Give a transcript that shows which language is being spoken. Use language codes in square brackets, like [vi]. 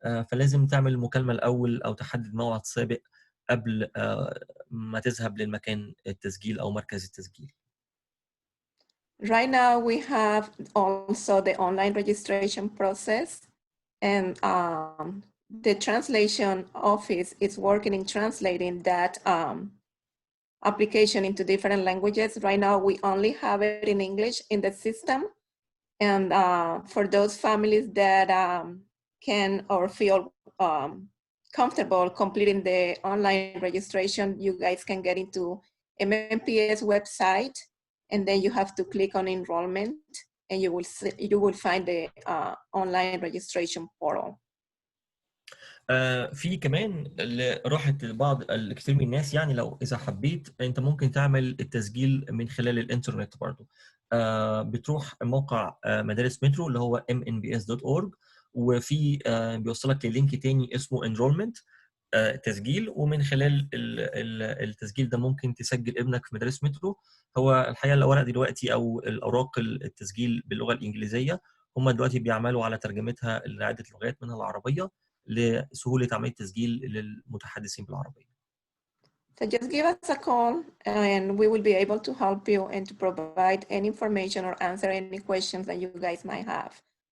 [ar] فلازم تعمل المكالمه الاول او تحدد موعد سابق قبل ما تذهب للمكان التسجيل او مركز التسجيل. [en] Right now we have also the online registration process, and the translation office is working in translating that application into different languages. Right now, we only have it in English in the system. And for those families that can or feel comfortable completing the online registration, you guys can get into MNPS website, and then you have to click on enrollment, and you will find the online registration portal. [ar] في كمان راحة لبعض الكثير من الناس، يعني لو إذا حبيت أنت ممكن تعمل التسجيل من خلال الإنترنت برضو. بتروح موقع مدارس مترو اللي هو MNPS.org، وفي بيوصلك للينك تاني اسمه enrollment تسجيل، ومن خلال التسجيل ده ممكن تسجل ابنك في مدارس مترو. هو الحقيقة الأوراق دلوقتي أو الأوراق التسجيل باللغة الإنجليزية هم دلوقتي بيعملوا على ترجمتها لعدة لغات منها العربية لسهولة عملية التسجيل للمتحدثين بالعربية. [en] So just give us a call and we will be able to help you and to provide any information or answer any questions that you guys might have.